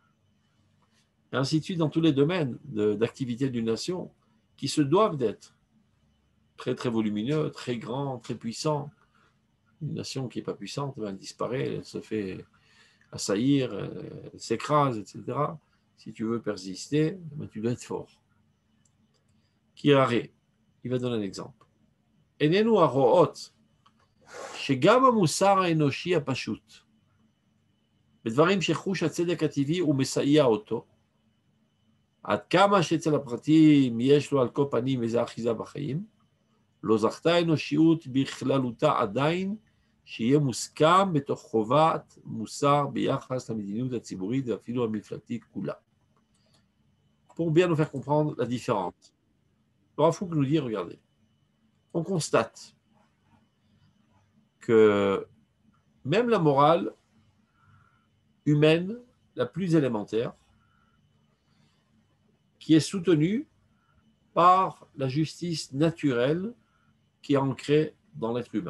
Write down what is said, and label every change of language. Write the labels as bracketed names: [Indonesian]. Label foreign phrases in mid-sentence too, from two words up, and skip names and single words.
[French] Et ainsi de suite dans tous les domaines d'activité d'une nation qui se doivent d'être très très volumineux, très grand, très puissant. Une nation qui n'est pas puissante, elle disparaît, elle se fait assaillir, elle s'écrase, etc. Si tu veux persister, tu dois être fort. Kirare, il va donner un exemple. [Hebrew] Enenu הרואות שגם המוסר האנושי הפשוט, בדברים שחוש הצדק הטבעי הוא מסייע אותו, עד כמה שאצל הפרטים יש לו על כל פנים איזה אחיזה בחיים, לא זכתה האנושיות בכללותה עדיין שיהיה מוסכם בתוך חובת מוסר ביחס למדיניות הציבורית ואפילו המפלגתית כולה. [French] Pour bien nous faire comprendre la différence, le Rav Kook nous dit, regardez, on constate que même la morale humaine la plus élémentaire, qui est soutenue par la justice naturelle qui est ancrée dans l'être humain.